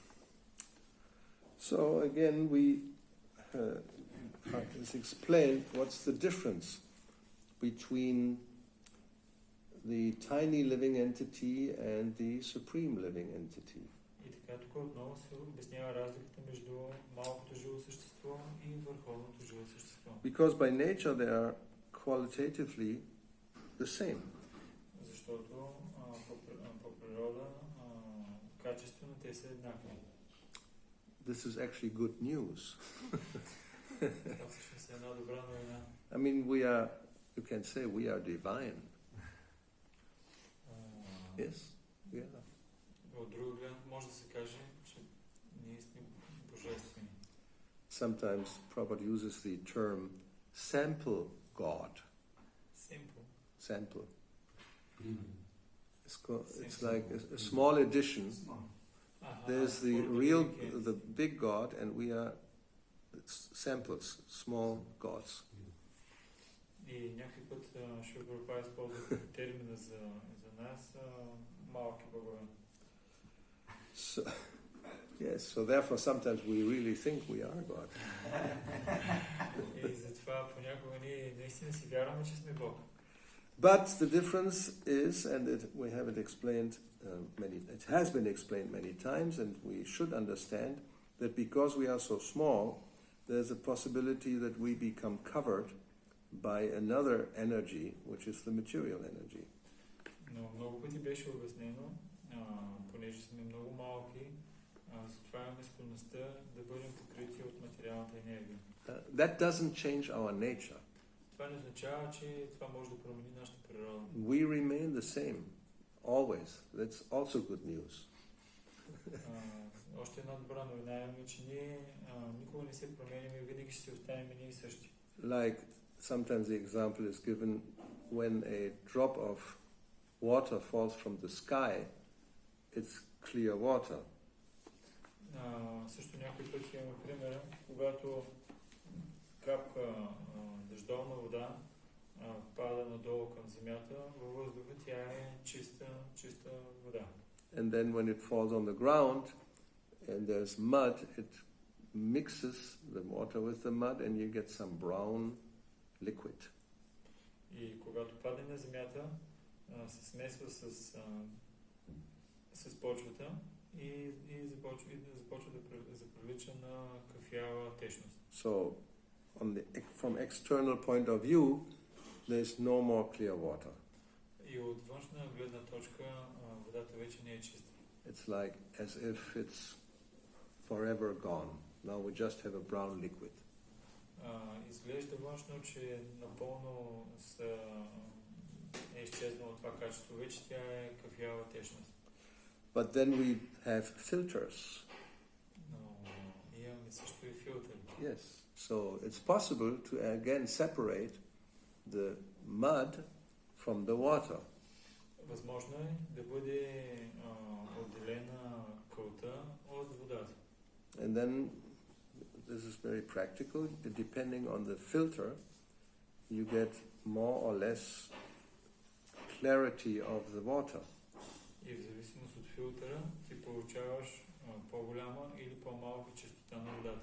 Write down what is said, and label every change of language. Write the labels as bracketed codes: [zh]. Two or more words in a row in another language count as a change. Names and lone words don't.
[en] So again we has explained what's the difference between the tiny living entity and the supreme living entity. [bg] И така тук отново се обяснява разликата между малкото живо същество и върховното живо същество. [en] Because by nature they are qualitatively the same. [bg] Защото по природа качествено те са еднакви. [en] This is actually good news. [bg] Това всъщност е една добра новина. [en] I mean, you can say we are divine. Yes, we are. [bg] От друга гледна може да се каже, че ние сме божествени. [en] Sometimes Prabhupada uses the term sample God. Simple. Sample. It's like a small edition. There's the real, the big God, and we are samples, small gods. [bg] И някой път Шилпрапа използва термина за нас малки богове. [en] So, yes, so therefore sometimes we really think we are God. [bg] И затова понякога ние наистина си вярваме, че сме Бог. [en] But the difference is, and we have it explained it has been explained many times, and we should understand that because we are so small, there's a possibility that we become covered by another energy, which is the material energy. [bg] Но много пъти беше обяснено, понеже сме много малки, затова имаме склонността да бъдем покрити от материалната енергия. [en] That doesn't change our nature. [bg] Това не означава, че това може да промени нашата природа. [en] We remain the same, always. That's also good news. [bg] Още една добра новина е, че ние никога не се променяме и винаги ще се останем ние същи. [en] Like sometimes the example is given when a drop of water falls from the sky, it's clear water. [bg] Също някой път имаме примера, когато капка дъждовна вода пада надолу към земята, във въздуха тя е чиста вода. [en] And then when it falls on the ground and there's mud, it mixes the water with the mud and you get some brown liquid. [bg] И когато падне на земята, се смесва с почвата и започва да прилича на кафява течност. [en] So, from external point of view, there's no more clear water. [bg] И от външна гледна точка водата вече не е чиста. [en] It's like as if it's forever gone. Now we just have a brown liquid. [bg] Изглежда външно, че напълно е изчезнало това качество. Вече тя е кафява течност. [en] But then we have filters. [bg] Но имаме също и филтър. [en] Yes. So it's possible to again separate the mud from the water. [bg] Възможно е да бъде отделена кълта от водата. [en] And then this is very practical. Depending on the filter, you get more or less clarity of the water. [bg] И в зависимост от филтъра ти получаваш по-голяма или по-малка чистота на водата.